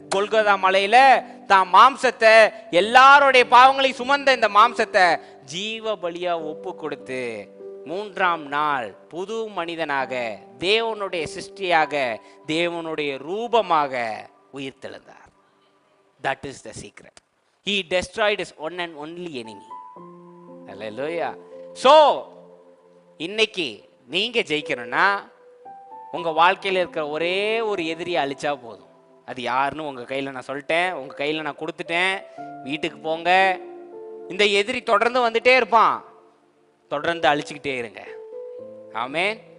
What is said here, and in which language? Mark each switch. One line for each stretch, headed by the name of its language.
Tamil: கொல்கொதா மலையில தான் மாம்சத்தை, எல்லாருடைய பாவங்களை சுமந்த இந்த மாம்சத்தை ஜீவ பலியா ஒப்பு கொடுத்து 3ஆம் நாள் புது மனிதனாக, தேவனுடைய சிருஷ்டியாக, தேவனுடைய ரூபமாக உயிர் தெழுந்தார்.
English: That is the secret. He destroyed his one and only enemy. Hallelujah.
Tamil: So இன்னைக்கு நீங்க ஜெயிக்கணும்னா உங்க வாழ்க்கையில் இருக்கிற ஒரே ஒரு எதிரியை அழிச்சா போதும். அது யாருன்னு உங்க கையில நான் சொல்லிட்டேன், உங்க கையில நான் கொடுத்துட்டேன். வீட்டுக்கு போங்க. இந்த எதிரி தொடர்ந்து வந்துட்டே இருப்பான், தொடர்ந்து அழிச்சுக்கிட்டே இருங்க. ஆமென்.